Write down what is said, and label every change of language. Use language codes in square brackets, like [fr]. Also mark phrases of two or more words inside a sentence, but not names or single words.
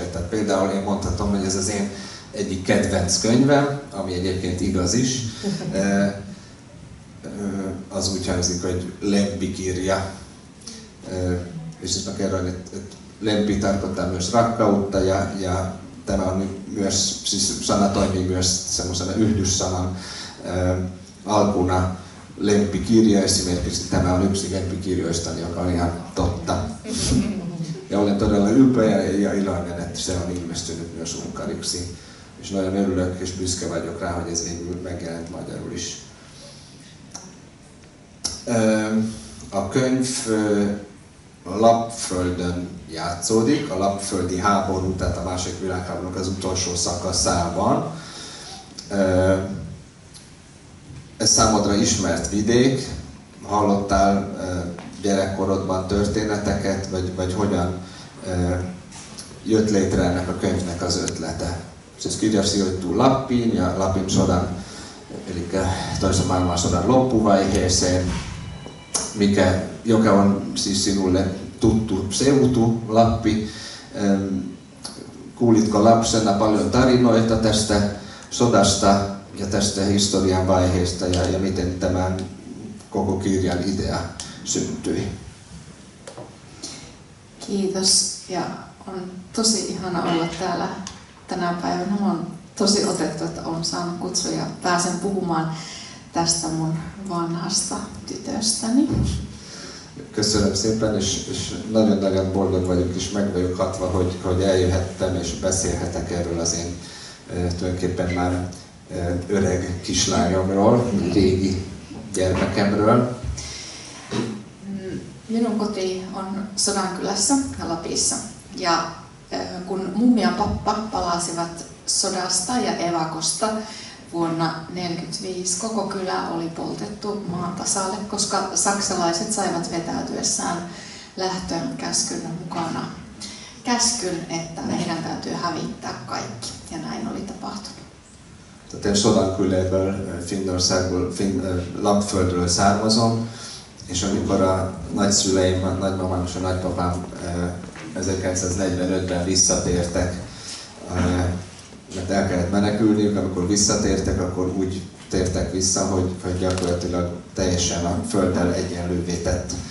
[hu] Tehát például én mondhatom, hogy ez az én egyik kedvenc könyvem, ami egyébként igaz is. Az úgy hangzik, hogy lempikirja. És ezt [fi] kerroin, että lempi tarkoittaa myös rakkautta, ja tämä on myös, siis sana toimii myös semmoisena yhdyssanan alkuna. Lempikirja esimerkiksi, tämä on yksi lempikirjoistani, joka on ihan totta. Ja olen todella ylpeä ja iloinen, että se on ilmestynyt myös unkariksi. [hu] És nagyon örülök és büszke vagyok rá, hogy ez végül megjelent magyarul is. A könyv Lappföldön játszódik, a lappföldi háború, tehát a második világháborúnak az utolsó szakaszában. Ez számodra ismert vidék, hallottál gyerekkorodban történeteket, vagy hogyan jött létre ennek a könyvnek az ötlete? [fi] siis kirja sijoittuu Lappiin ja Lapin sodan, eli toisen maailmansodan loppuvaiheeseen, joka on siis sinulle tuttu seutu, Lappi. Kuulitko lapsena paljon tarinoita tästä sodasta ja tästä historian vaiheesta ja miten tämän koko kirjan idea syntyi? Kiitos, ja on tosi ihana olla täällä tänä päivänä. Mä oon tosi otettu, että olen saanut kutsua ja pääsen puhumaan tästä mun vanhasta tytöstäni. [hu] Köszönöm szépen, és nagyon-nagyon boldog vagyok, és meg vagyok hatva, hogy eljöhettem, és beszélhetek erről az én tulajdonképpen már öreg kislányomról, régi gyermekemről. [fi] Minun koti on Sodankylässä ja Lapissa. Ja kun mummi ja pappa palasivat sodasta ja evakosta vuonna 1945, koko kylä oli poltettu maan tasalle, koska saksalaiset saivat vetäytyessään lähtöön käskyn mukana käskyn, että heidän täytyy hävittää kaikki. Ja näin oli tapahtunut. [hu] Tehát én Sodanküléből, Finnországból, Lappföldről származom, és amikor a nagyszüleim, a nagymamám és a nagypapám 1945-ben visszatértek, mert el kellett menekülniük, amikor visszatértek, akkor úgy tértek vissza, hogy gyakorlatilag teljesen a földdel egyenlővé tett